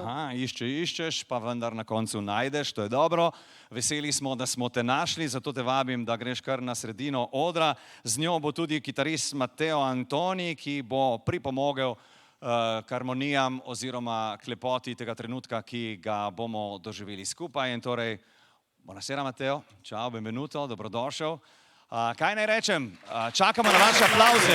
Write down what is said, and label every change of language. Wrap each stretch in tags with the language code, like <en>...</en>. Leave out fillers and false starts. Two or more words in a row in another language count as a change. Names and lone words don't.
<sl>Aha, iščeš, pa vendar na koncu najdeš, to je dobro. Veseli smo, da smo te našli, zato te vabim, da greš kar na sredino odra. Z njo bo tudi kitarist Mateo Antoni, ki bo pripomogel k harmonijam oziroma k lepoti tega trenutka, ki ga bomo doživeli skupaj. In torej,</sl> <it>buonasera Mateo, ciao, benvenuto,</it> <sl>dobrodošel. Kaj naj rečem? Čakamo na vaše aplavze.</sl>